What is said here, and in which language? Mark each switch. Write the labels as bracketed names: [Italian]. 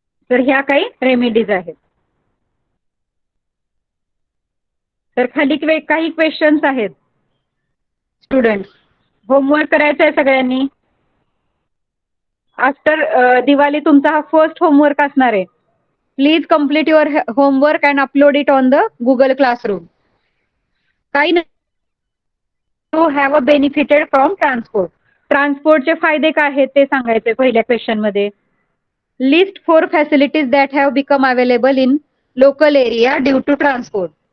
[Marathi] तर ह्या काही रेमेडीज आहेत. तर खाली काही क्वेश्चन्स आहेत. स्टुडंट होमवर्क करायचा आहे सगळ्यांनी. आफ्टर दिवाळी तुमचा हा फर्स्ट होमवर्क असणार आहे. [English] Please complete your homework and upload it on the Google classroom. [Marathi] काही नाही, [English] To have a benefited from transport. [Marathi] ट्रान्सपोर्टचे फायदे काय आहेत ते सांगायचे पहिल्या क्वेश्चन मध्ये. [English] List 4 facilities that have become available in local area due to transport.